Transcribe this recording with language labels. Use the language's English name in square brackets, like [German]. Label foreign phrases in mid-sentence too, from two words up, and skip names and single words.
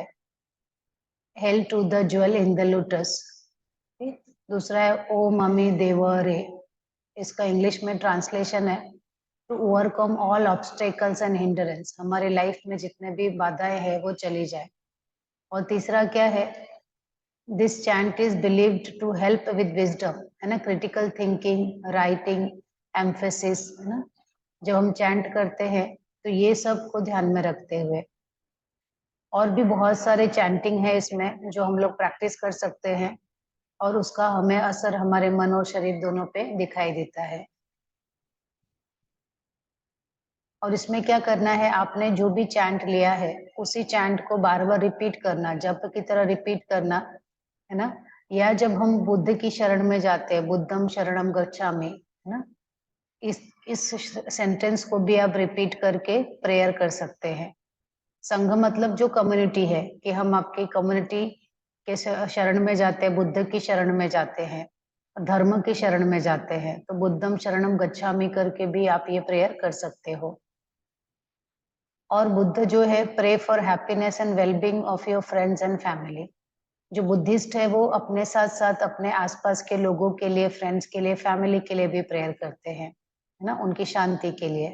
[English] hail to the jewel in the lotus. [Hindi] दूसरा है ओ ममी देवरे। इसका इंग्लिश में ट्रांसलेशन है [English] to overcome all obstacles and hindrance, [Hindi] हमारे लाइफ में जितने भी बाधाएं हैं वो चली जाए। और तीसरा क्या है, [English] this chant is believed to help with wisdom, [Hindi] है ना, [English] critical thinking, writing, emphasis, [Hindi] है ना। जब हम चैंट करते हैं तो ये सब को ध्यान में रखते हुए, और भी बहुत सारे चैंटिंग है इसमें जो हम लोग प्रैक्टिस कर सकते हैं, और उसका हमें असर हमारे मन और शरीर दोनों पे दिखाई देता है। और इसमें क्या करना है, आपने जो भी चैंट लिया है उसी चैंट को बार बार रिपीट करना, जप की तरह रिपीट करना, है ना। या जब हम बुद्ध की शरण में जाते हैं, [Pali] बुद्धम शरणम गच्छामि, [Hindi] है ना, इस सेंटेंस को भी आप रिपीट करके प्रेयर कर सकते हैं। संघ मतलब जो कम्युनिटी है, कि हम आपकी कम्युनिटी के शरण में जाते हैं, बुद्ध की शरण में जाते हैं, धर्म की शरण में जाते हैं तो [Pali] बुद्धम शरणम गच्छामि [Hindi] करके भी आप ये प्रेयर कर सकते हो। और बुद्ध जो है [English] pray for happiness and wellbeing of your friends and family. [Hindi] जो बुद्धिस्ट है वो अपने साथ साथ अपने आसपास के लोगों के लिए, फ्रेंड्स के लिए, फैमिली के लिए भी प्रेयर करते हैं, है ना, उनकी शांति के लिए।